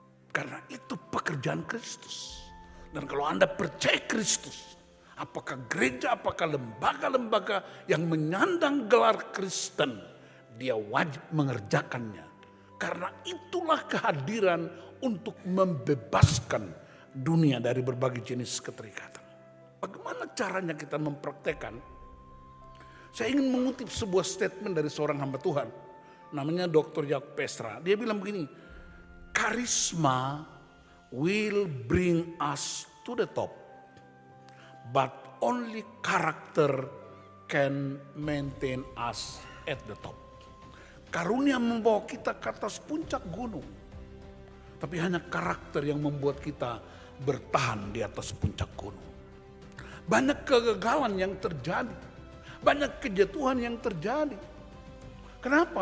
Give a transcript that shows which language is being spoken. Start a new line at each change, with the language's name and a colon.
Indonesian: Karena itu pekerjaan Kristus. Dan kalau Anda percaya Kristus, apakah gereja, apakah lembaga-lembaga yang menyandang gelar Kristen, dia wajib mengerjakannya. Karena itulah kehadiran untuk membebaskan dunia dari berbagai jenis keterikatan. Bagaimana caranya kita mempraktekkan? Saya ingin mengutip sebuah statement dari seorang hamba Tuhan, namanya Dr. Jacob Pestra. Dia bilang begini,
English: karisma will bring us to the top, but only character can maintain us at the top.
Indonesian: Karunia membawa kita ke atas puncak gunung, tapi hanya karakter yang membuat kita bertahan di atas puncak gunung. Banyak kegagalan yang terjadi, banyak kejatuhan yang terjadi. Kenapa?